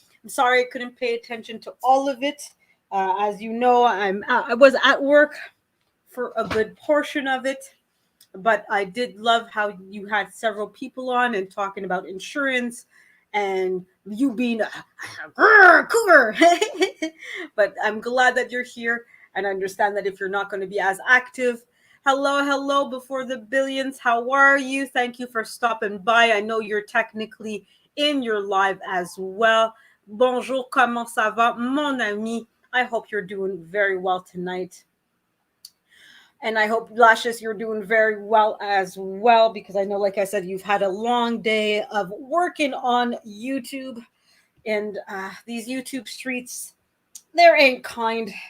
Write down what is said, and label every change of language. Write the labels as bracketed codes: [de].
[en] I'm sorry I couldn't pay attention to all of it. As you know, I was at work for a good portion of it, but I did love how you had several people on and talking about insurance and you being a cougar. But I'm glad that you're here and I understand that if you're not going to be as active. Hello, before the billions. How are you? Thank you for stopping by. I know you're technically in your live as well. [fr] Bonjour, comment ça va, mon ami? [en] I hope you're doing very well tonight. And I hope, Lashes, you're doing very well as well, because I know, like I said, you've had a long day of working on YouTube. And these YouTube streets, they ain't kind.